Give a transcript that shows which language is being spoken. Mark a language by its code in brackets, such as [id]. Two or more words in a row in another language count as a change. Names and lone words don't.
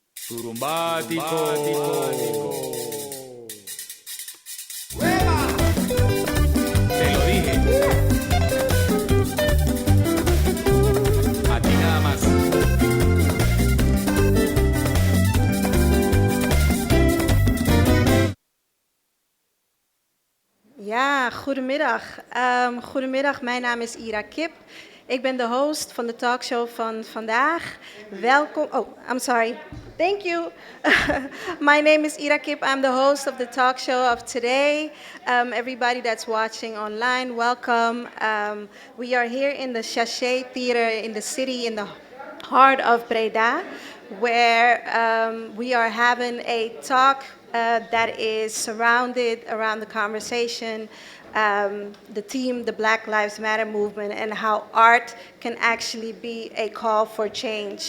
[es] Turumbático. Te lo dije. A ti nada más. [nl] Ja, goedemiddag. Goedemiddag, mijn naam is Ira Kip. Ik ben de host van de talkshow van vandaag. Welkom. [en] Oh, I'm sorry. Thank you. My name is Ira Kip. I'm the host of the talk show of today. Everybody that's watching online, welcome. We are here in the Sachet Theater in the city, in the heart of Breda, where we are having a talk that is surrounded around the conversation, the theme, the Black Lives Matter movement, and how art can actually be a call for change.